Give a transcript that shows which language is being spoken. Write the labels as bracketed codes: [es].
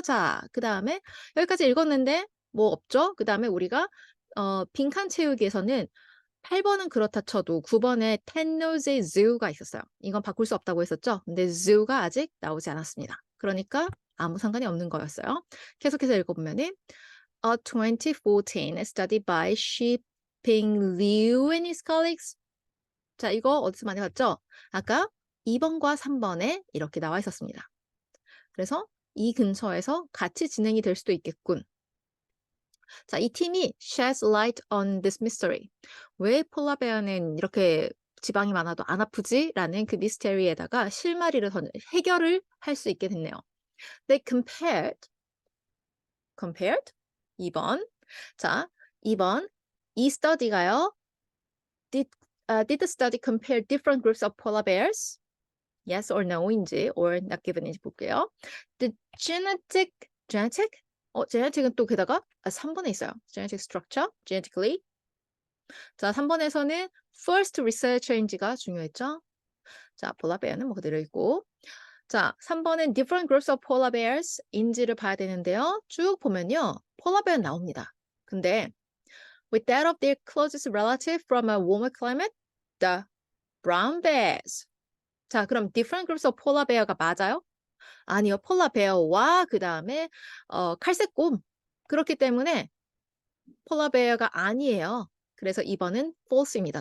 [ko] 자, 그 다음에 여기까지 읽었는데 뭐 없죠? 그 다음에 우리가 빈칸 채우기에서는 8번은 그렇다 쳐도 9번에 텐노제 zoo가 있었어요. 이건 바꿀 수 없다고 했었죠. 근데 zoo가 아직 나오지 않았습니다. 그러니까 아무 상관이 없는 거였어요. 계속해서 읽어보면은 [en] A 2014 study by Shiping Liu and his colleagues. [ko] 자, 이거 어디서 많이 봤죠? 아까 2번과 3번에 이렇게 나와 있었습니다. 그래서 이 근처에서 같이 진행이 될 수도 있겠군. 자, 이 팀이 [en] sheds light on this mystery. [ko] 왜 폴라베어는 이렇게 지방이 많아도 안 아프지? 라는 그 미스테리에다가 실마리를 해결을 할 수 있게 됐네요. [en] They compared 2번. [ko] 자, 2번. 이 스터디가요. [en] Did the study compare different groups of polar bears? [ko] Yes or no인지 or not given인지 볼게요. The genetic genetic은 또 게다가 3번에 있어요. [en] genetic structure, genetically. [ko] 자, 3번에서는 first researcher인지가 중요했죠. 자, polar bear는 뭐 그대로 있고. 자, 3번은 [en] different groups of polar bears [ko] 인지를 봐야 되는데요. 쭉 보면요. [en] polar bear 나옵니다. 근데 with that of their closest relative from a warmer climate, the brown bears. [ko] 자, 그럼 [en] different groups of polar bear [ko] 가 맞아요? 아니요. polar bear와 그 다음에 칼색곰. 그렇기 때문에 polar bear가 아니에요. 그래서 2번은 false입니다.